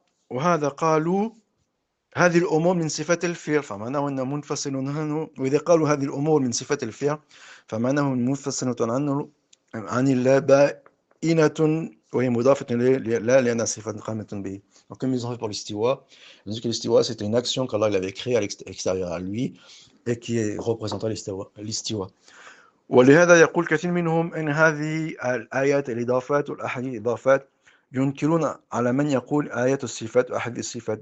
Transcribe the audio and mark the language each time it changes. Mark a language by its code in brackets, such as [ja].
[ar] وهذا قالوا هذه الأمور من صفات الفعل فمعناه أنه منفصل عنه، وإذا قالوا هذه الأمور من صفات الفعل فمعناه منفصل عنه عن الله بائنة وهي مضافة إليه لا لأنها صفة قائمة به. [fr] Donc comme ils ont fait pour l'istiwa, ils ont dit que l'istiwa c'était une action qu'Allah avait créée à l'extérieur à lui et qui représentait l'istiwa. [ar] ولهذا يقول كثير منهم إن هذه الآيات الإضافات والأحاديث الإضافات ينكرون على من يقول آيات الصفات وأحاديث الصفات.